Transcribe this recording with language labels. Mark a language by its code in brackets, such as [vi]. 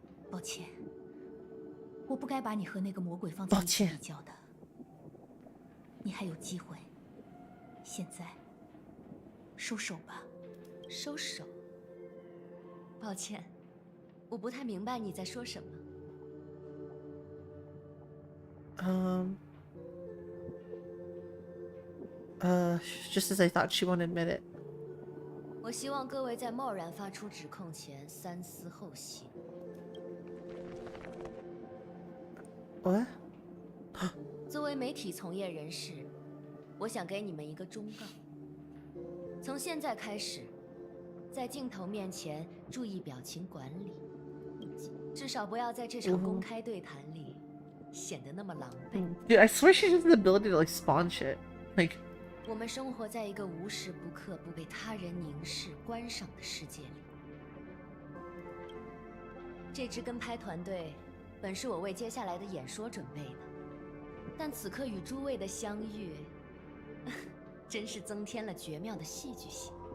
[zh] 抱歉，我不该把你和那个魔鬼放在一起比较的。你还有机会，现在收手吧。收手？抱歉，我不太明白你在说什么。 [en] Just as I thought, she won't admit it. [zh] 我希望各位在贸然发出指控前三思后行。 [en] What? [zh] 作为媒体从业人士，我想给你们一个忠告：从现在开始，在镜头面前注意表情管理，至少不要在这场公开对谈里显得那么狼狈。 [en] Dude, I swear she has the ability to like spawn shit. Like, [zh] 我们生活在一个无时不刻不被他人凝视、观赏的世界里。这支跟拍团队本是我为接下来的演说准备的，但此刻与诸位的相遇，真是增添了绝妙的戏剧性。